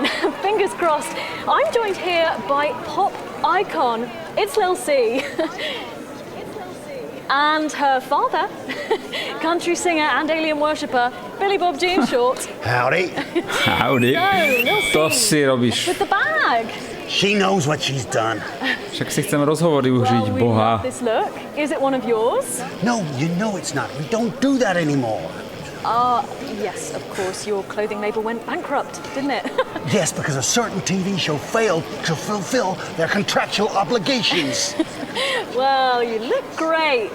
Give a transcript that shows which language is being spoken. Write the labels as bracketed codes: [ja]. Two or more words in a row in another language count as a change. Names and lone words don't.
[en] Fingers crossed. I'm joined here by pop icon, it's Lil C. And her father, country singer and alien worshipper, Billy Bob Jean Short. Howdy. Howdy. [sk] To si robíš. [en] With the bag. She knows what she's done. [sk] Však si chcem rozhovory užiť, Boha. [en] This look, is it one of yours? No, you know it's not. We don't do that anymore. Yes, of course, your clothing label went bankrupt, didn't it? Yes, because a certain TV show failed to fulfill their contractual obligations. Well, you look great.